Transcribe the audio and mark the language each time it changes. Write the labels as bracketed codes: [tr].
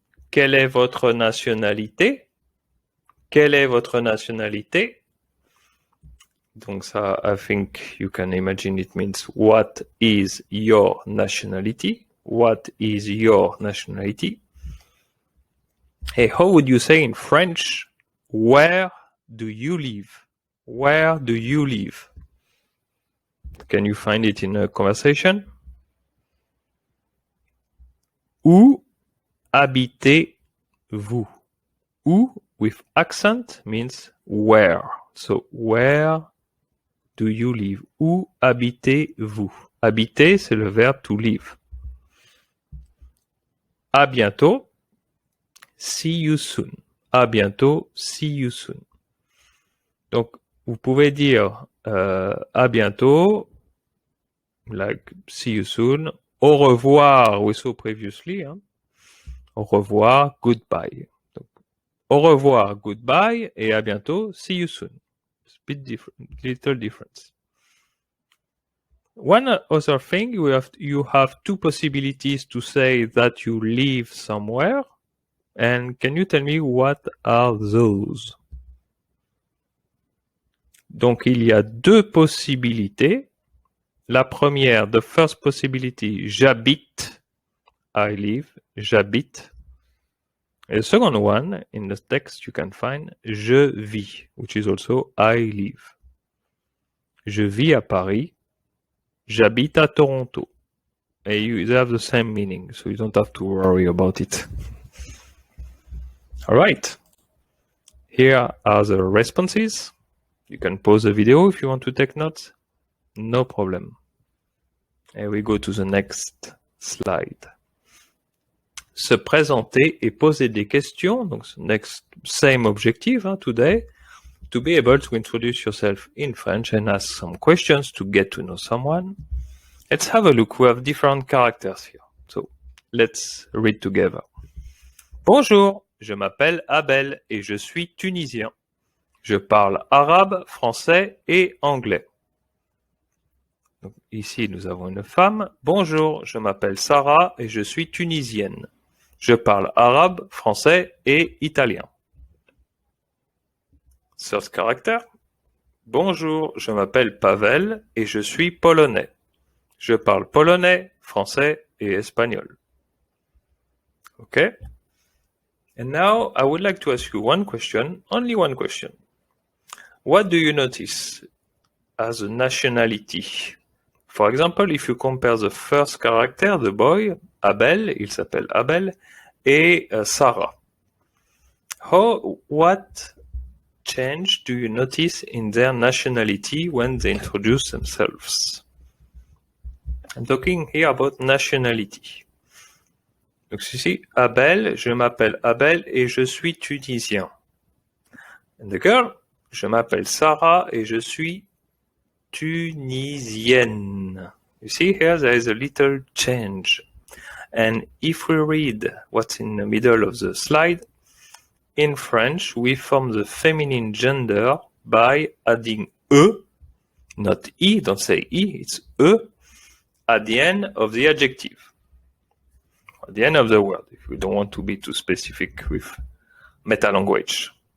[fr] Quelle est votre nationalité? Quelle est votre nationalité? Donc ça, [en] I think you can imagine it means what is your nationality? What is your nationality? Hey, how would you say in French, where do you live? Where do you live? Can you find it in a conversation? Où habitez-vous? Où with accent means where. So where do you live? [fr] Où habitez-vous? Habiter, c'est le verbe [en] to live. [fr] À bientôt. [en] See you soon. À bientôt. See you soon. Donc, [fr] vous pouvez dire à bientôt, [en] like see you soon, [fr] au revoir, [en] we saw previously, [fr] hein. Au revoir, goodbye. Donc, au revoir, goodbye, et à bientôt, [en] see you soon. It's a bit different, little difference. One other thing, you have two possibilities to say that you live somewhere. And can you tell me what are those? [fr] Donc, il y a deux possibilités. La première, [en] the first possibility, j'habite, I live, j'habite. And the second one, in the text you can find, je vis, which is also I live. [fr] Je vis à Paris, j'habite à Toronto. [en] And they have the same meaning, so you don't have to worry about it. All right. Here are the responses. You can pause the video if you want to take notes. No problem. And we go to the next slide. [fr] Se présenter et poser des questions. [en] Donc, next same objective today. To be able to introduce yourself in French and ask some questions to get to know someone. Let's have a look. We have different characters here. So let's read together. [fr] Bonjour, je m'appelle Abel et je suis tunisien. Je parle arabe, français et anglais. Donc, ici, nous avons une femme. Bonjour, je m'appelle Sarah et je suis tunisienne. Je parle arabe, français et italien. [en] Third character. [fr] Bonjour, je m'appelle Pavel et je suis polonais. Je parle polonais, français et espagnol. [en] Okay? And now I would like to ask you one question, only one question. What do you notice as a nationality? For example, if you compare the first character, the boy, Abel, [fr] il s'appelle Abel, [en] et Sarah. What change do you notice in their nationality when they introduce themselves? I'm talking here about nationality. [fr] Donc ici, Abel, je m'appelle Abel et je suis tunisien. [en] And the girl, [fr] je m'appelle Sarah et je suis tunisienne. [en] You see here there is a little change. And if we read what's in the middle of the slide, in French we form the feminine gender by adding e, not I, don't say I, it's e, at the end of the adjective, at the end of the word, if we don't want to be too specific with meta language.